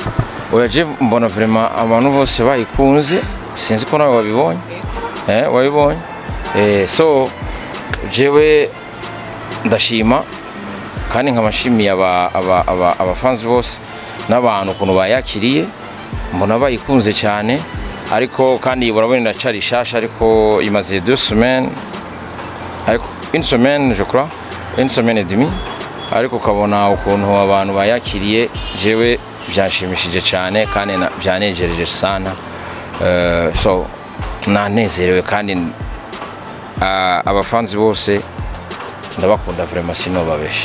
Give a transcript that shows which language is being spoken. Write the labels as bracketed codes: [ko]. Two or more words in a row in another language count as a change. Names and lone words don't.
[rn] Oyaje mbona vraiment abantu bose bayikunze sinzi ko nawe wabibonye wabibonye so jewe ndashima kandi nk'amashimiye abafans bose n'abantu kuno bayakiriye mbona bayikunze cyane ariko kandi urabona ndacari shasha ariko imaze 2 semaines ariko [fr] une semaine je crois une semaine et demie [rn] ariko kabona ukuntu abantu bayakiriye jewe byanshimishije cyane kandi byanejereje sana so nanezerewe kandi abafans bose ndabakunda vraiment sino babeshe.